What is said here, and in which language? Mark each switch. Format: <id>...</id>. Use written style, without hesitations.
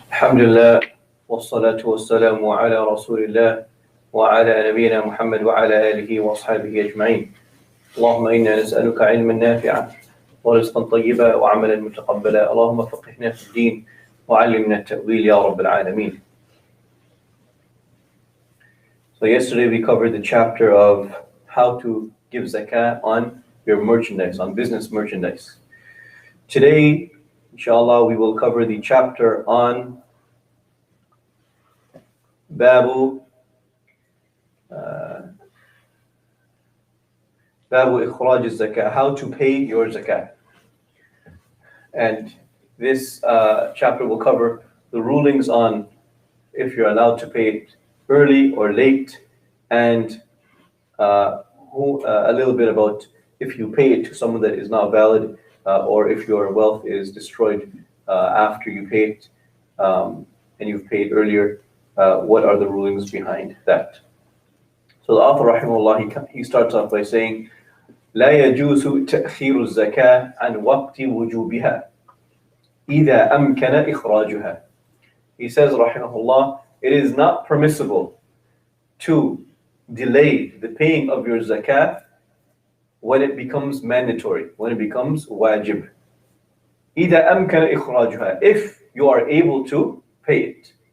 <ar>الحمد لله والصلاة والسلام على رسول الله وعلى نبينا محمد وعلى آله وأصحابه أجمعين. اللهم إنا نسألك علما نافعا ورزقا طيبا وعملا متقبلا. اللهم فقهنا في الدين وعلمنا التأويل يا رب العالمين.</ar> <en>So yesterday we covered the chapter of how to give zakat on your merchandise, on business merchandise. Today, inshallah, we will cover the chapter on Babu Ikhraj al-Zakat, how to pay your zakat. And this chapter will cover the rulings on if you're allowed to pay it early or late, and a little bit about if you pay it to someone that is not valid, or if your wealth is destroyed after you pay it, and you've paid earlier, what are the rulings behind that? So the author, rahimahullah, he starts off by saying,</en> <ar>لا يجوز تأخير الزكاة عن وقت وجوبها إذا أمكن إخراجها.</ar> <en>He says, rahimahullah, it is not permissible to delay the paying of your zakat when it becomes mandatory, when it becomes wajib.</en> <ar>إذا أمكن إخراجها,</ar> <en>if you are able to pay it.</en>